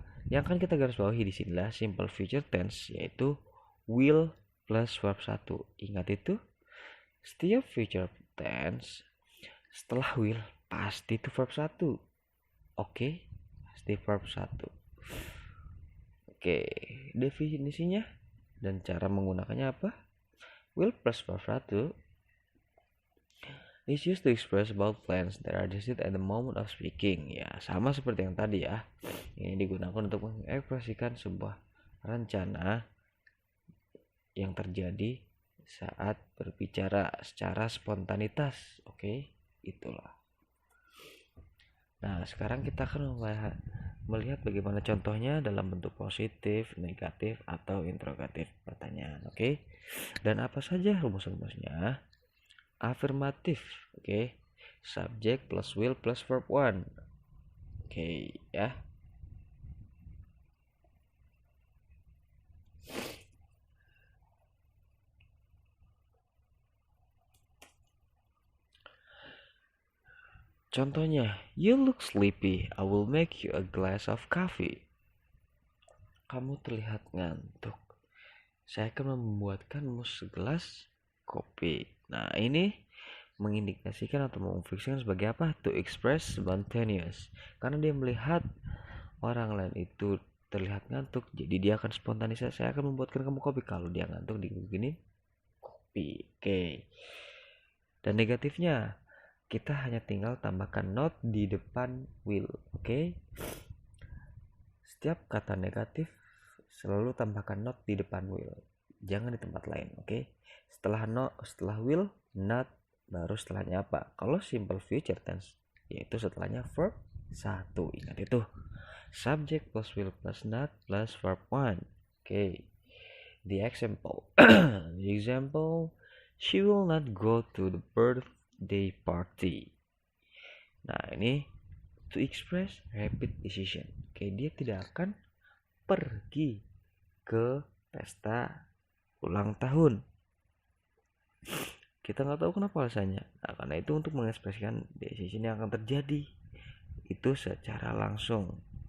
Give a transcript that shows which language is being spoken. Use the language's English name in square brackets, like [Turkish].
[Indonesian] Yang kan kita garis bawahi di sinilah simple future tense, yaitu [English] will plus verb 1. [Indonesian] Ingat itu, setiap future tense setelah will pasti itu verb 1. Oke, pasti verb 1. Oke, definisinya dan cara menggunakannya apa? [English] Will plus verb 1 is used to express about plans that are decided at the moment of speaking. [Indonesian] Ya, sama seperti yang tadi ya. Ini digunakan untuk mengekspresikan sebuah rencana yang terjadi saat berbicara secara spontanitas. Oke, itulah. Nah, sekarang kita akan melihat bagaimana contohnya dalam bentuk positif, negatif, atau interrogatif pertanyaan. Oke. Dan apa saja rumus-rumusnya? Afirmatif, oke. [English] Subject plus will plus verb one. Oke, ya. Contohnya, you look sleepy. I will make you a glass of coffee. [Indonesian] Kamu terlihat ngantuk. Saya akan membuatkanmu segelas kopi. Nah, ini mengindikasikan atau memfiksikan sebagai apa? [English] To express spontaneous. [Indonesian] Karena dia melihat orang lain itu terlihat ngantuk, jadi dia akan spontanis. Saya akan membuatkan kamu kopi. Kalau dia ngantuk, digini kopi. Oke. Dan negatifnya, kita hanya tinggal tambahkan not di depan will. Oke. Setiap kata negatif selalu tambahkan not di depan will, jangan di tempat lain. Oke. Setelah will, not, baru setelahnya apa? Kalau simple future tense, yaitu setelahnya verb 1. Ingat itu, [English] subject plus will plus not plus verb 1. Oke. The example. The example, she will not go to the birthday party. [Indonesian] Nah, ini [English] to express rapid decision. [Indonesian] Oke, dia tidak akan pergi ke pesta ulang tahun. Kita nggak tahu kenapa alasannya. Nah, karena itu untuk mengekspresikan decision yang akan terjadi itu secara langsung.